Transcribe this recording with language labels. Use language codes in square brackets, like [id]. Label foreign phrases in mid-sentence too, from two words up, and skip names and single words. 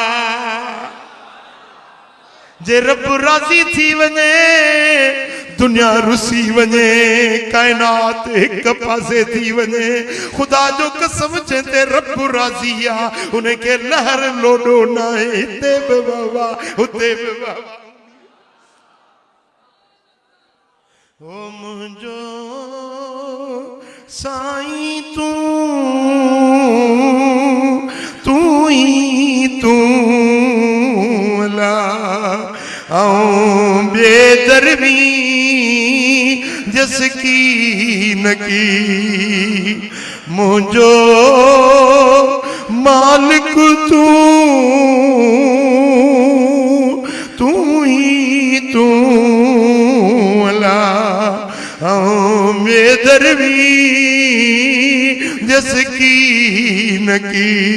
[sd] जे रब राज़ी थी वञे दुनिया रुसी वञे, कायनात एक पासे थी वञे, खुदा जो कसम चेते रब राज़ी आ उनखे लहर लोडो न आहे, हिते बि बाबा हुते बि बाबा। ओ मुंहिंजो साईं तू ही तू अला आऊं बेदरवी जस की न की। मुझो मालिक तू ही तू अला में दरवी जस की न की।